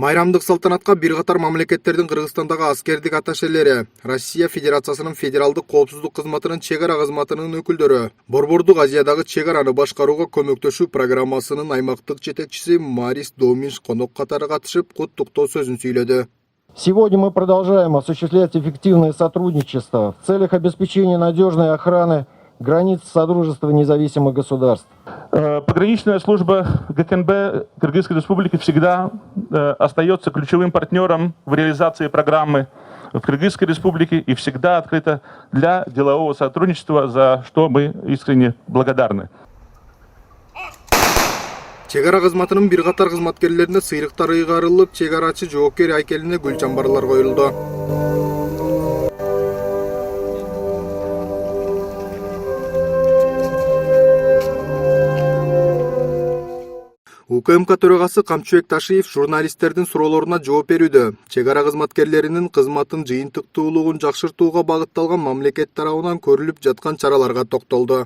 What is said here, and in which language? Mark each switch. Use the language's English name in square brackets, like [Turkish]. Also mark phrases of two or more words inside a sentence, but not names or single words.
[Kyrgyz] Майрамдык салтанатка бир катар мамлекеттердин Кыргызстандагы аскердик атташелери, Россия Федерациясынын Федералдык коопсуздук кызматынын чек ара кызматынын өкүлдөрү, Борбордук Азиядагы чек араны башкарууга көмөктөшүү программасынын аймактык жетекчиси Марис Доминш конок катары катышып, куттуктоо сөзүн сүйлөдү. [Russian] Сегодня мы продолжаем осуществлять эффективное сотрудничество в целях обеспечения надежной охраны границ Содружества независимых государств. Пограничная служба ГКНБ Кыргызской Республики всегда остается ключевым партнером в реализации программы в Кыргызской Республике и всегда открыта для делового сотрудничества, за что мы искренне благодарны. [Kyrgyz] Чек ара кызматынын бир катар кызматкерлерине сыйрыктар ыйгарылып, чек арачы жоопкер айкелине гүл чамбарлар коюлду. УКМК төрагасы Камчыбек Ташиев журналисттердин суроолоруна жооп берүүдө чек ара кызматкерлеринин кызматын жыйынтыктуулугун жакшыртууга багытталган мамлекет тарабынан көрүлүп жаткан чараларга токтолду.